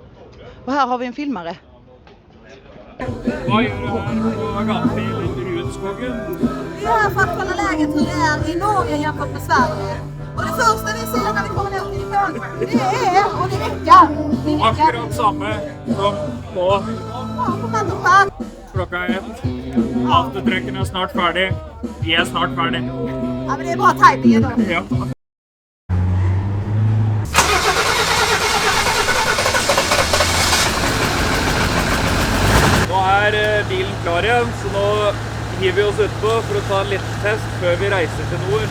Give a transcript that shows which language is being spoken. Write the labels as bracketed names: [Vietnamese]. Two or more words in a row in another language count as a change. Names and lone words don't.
[Swedish] Och här har vi en filmare. Vad gör du här på Gandfil i Rudskogen? Vi är här för att kolla läget hur det är i Norge jämfört med Sverige. Och det första vi ser när vi kommer ner till Norge, det är, och det räcker. [Norwegian] Akkurat samme som på klokka 1. Avtetrekken er snart ferdig. Vi er snart ferdig. [Swedish] Ja, men det är bra tajming idag. Ja. [Norwegian] Nå er bilen klar igjen, så nå hiver vi oss utpå for å ta en liten test før vi reiser til nord.